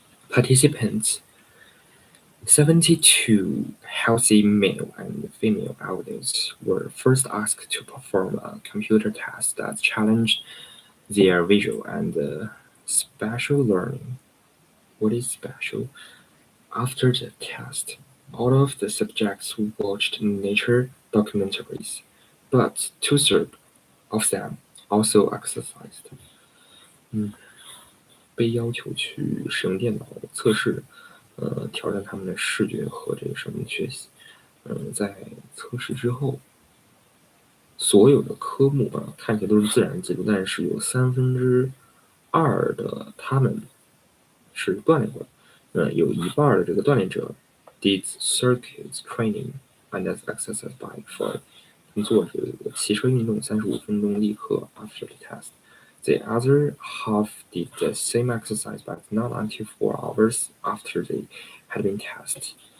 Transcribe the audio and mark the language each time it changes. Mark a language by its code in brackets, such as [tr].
[en] Participants 72 healthy male and female adults were first asked to perform a computer test that challenged their visual and spatial learning. What is spatial? After the test, all of the subjects watched nature documentaries, but two-thirds of them also exercised. [zh] 被要求去使用电脑测试，挑战他们的视觉和这个什么学习。在测试之后，所有的科目看起来都是自然记录，但是有2/3的他们是锻炼过的。有一半的这个锻炼者 [en] did circuit training and exercise bike for [zh] 做这个骑车运动35分钟立刻 [en] after the test. The other half did the same exercise, but not until 4 hours after they had been tested.